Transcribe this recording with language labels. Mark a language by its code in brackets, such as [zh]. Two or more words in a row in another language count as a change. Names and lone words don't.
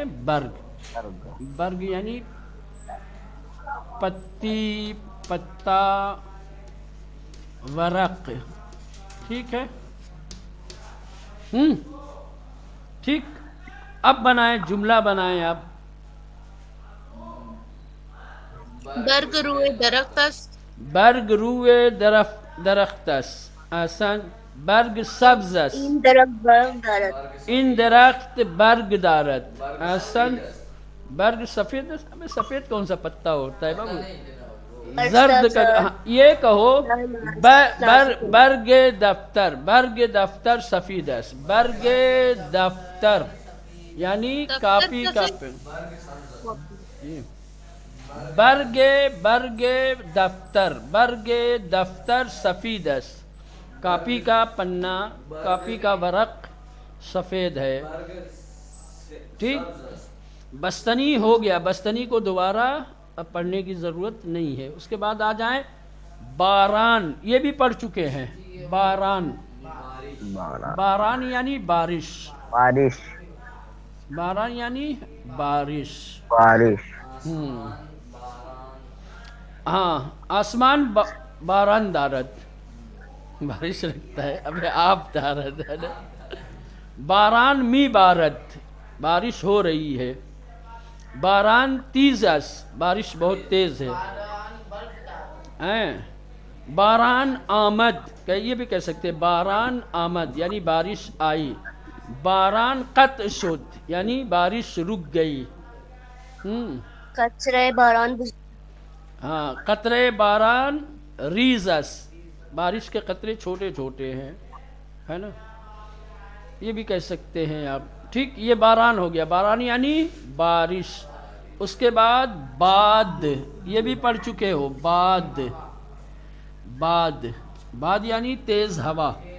[ur] برگ. برگ یعنی پتی، پتا، ورق. ٹھیک ہے. ٹھیک. اب بنائیں، جملہ بنائیں آپ. [fa] برگ روئے درخت است. برگ روئے درخت است. احسن. برگ سبز است. این درخت برگ دارد. این درخت برگ دارد. احسن. برگ سفید است. [ur] ابے سفید کون سا پتا ہوتا ہے بابو؟ زرد کا. یہ کہو [fa] برگ دفتر، برگ دفتر سفید است. برگ دفتر [ur] یعنی کاپی کا پن. [fa] برگ دفتر سفید است. [ur] کاپی کا پنا، کاپی کا ورق سفید ہے. ٹھیک. بستنی ہو گیا، بستنی کو دوبارہ اب پڑھنے کی ضرورت نہیں ہے. اس کے بعد آ جائیں باران. یہ بھی پڑھ چکے ہیں. باران، باران یعنی بارش. بارش. باران یعنی بارش. بارش. [fa] ہاں. آسمان باران دارد، [ur] بارش رکھتا ہے. اب آپ دارد ہے نا. [fa] باران می بارد، [ur] بارش ہو رہی ہے. [fa] باران تیز است، [ur] بارش بہت تیز ہے. [fa] باران آمد، [ur] یہ بھی کہہ سکتے ہیں [fa] باران آمد [ur] یعنی بارش آئی. [fa] باران قطع شد [ur] یعنی بارش رک گئی. [fa] قطرے باران. ہاں. قطرے باران ریز است، [ur] بارش کے قطرے چھوٹے چھوٹے ہیں، ہے نا. یہ بھی کہہ سکتے ہیں آپ. ٹھیک. یہ باران ہو گیا. باران یعنی بارش. اس کے بعد باد، یہ بھی پڑھ چکے ہو. باد، باد، باد یعنی تیز ہوا.